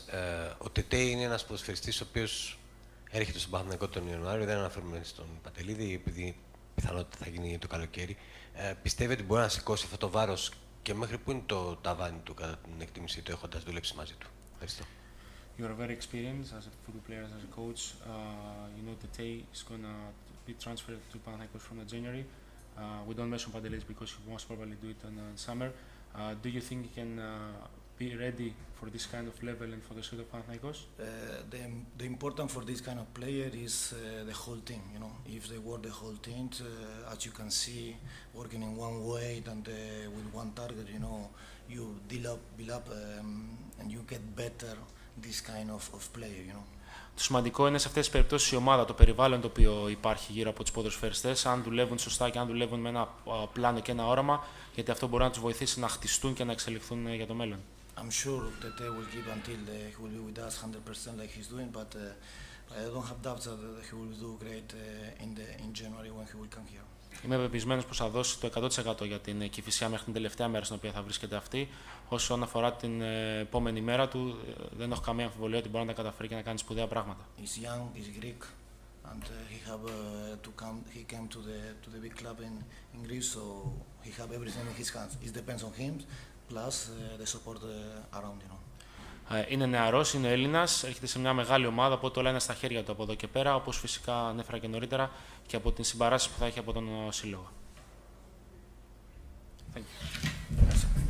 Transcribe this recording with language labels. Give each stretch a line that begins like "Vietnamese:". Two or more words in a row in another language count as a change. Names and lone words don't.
Greek: Ο Τετέ είναι ένας ποδοσφαιριστής ο οποίος έρχεται στον Παναθηναϊκό τον Ιανουάριο, δεν αναφέρουμε στον Παντελίδη, επειδή πιθανότητα θα γίνει το καλοκαίρι. Πιστεύει ότι μπορεί να σηκώσει αυτό το βάρος και μέχρι πού είναι το ταβάνι του, κατά την εκτίμησή του, έχοντας δουλέψει μαζί του? Ευχαριστώ.
English: You are very experienced as a football player, as a coach. You know Tete is going to be transferred to Panathinaikos from January. We don't mention Pantelides because he most probably do it in summer. Do you think he can be ready for this kind of level and for the state of Panathinaikos? The important for this kind of player is the whole team. You know, if they work the whole team, as you can see, working in one way and with one target, you know, you build up and you get better. This kind of player, you know.
Greek: Το σημαντικό είναι σε αυτές τις περιπτώσεις η ομάδα, το περιβάλλον το οποίο υπάρχει γύρω από τους ποδοσφαιριστές, αν δουλεύουν σωστά και αν δουλεύουν με ένα πλάνο και ένα όραμα, γιατί αυτό μπορεί να τους βοηθήσει να χτιστούν και να εξελιχθούν για το μέλλον.
English: I'm sure that they will give until he will be with us 100% like he's doing, but I don't have doubts that he will do great in January when he will come here.
Greek: Είμαι πεπισμένος πως θα δώσει το 100% για την ΚΗΦΙΣΙΑ μέχρι την τελευταία μέρα στην οποία θα βρίσκεται αυτή. Όσον αφορά την επόμενη μέρα του, δεν έχω καμία αμφιβολία ότι μπορεί να τα καταφέρει και να κάνει σπουδαία πράγματα.
English: He's young, he's Greek, and he came to the big club in Greece, so he have everything in his hands. It depends on him, plus the support around, you know.
Greek: Είναι νεαρός, είναι Έλληνας, έρχεται σε μια μεγάλη ομάδα, οπότε όλα είναι στα χέρια του από εδώ και πέρα, όπως φυσικά ανέφερα και νωρίτερα, και από την συμπαράσταση που θα έχει από τον Σύλλογο.
English: Thank you.